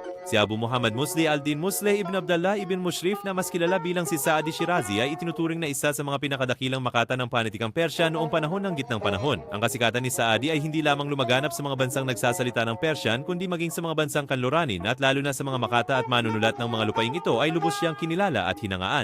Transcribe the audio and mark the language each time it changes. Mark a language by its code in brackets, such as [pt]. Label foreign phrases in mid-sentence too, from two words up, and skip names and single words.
[tl] Si Abu Muhammad Muslih al-Din Muslih ibn Abdullah ibn Mushrif na mas kilala bilang si Saadi Shirazi ay itinuturing na isa sa mga pinakadakilang makata ng panitikang Persya noong panahon ng gitnang panahon. Ang kasikatan ni Saadi ay hindi lamang lumaganap sa mga bansang nagsasalita ng Persian kundi maging sa mga bansang kanluranin at lalo na sa mga makata at manunulat ng mga lupaing ito ay lubos siyang kinilala at hinangaan.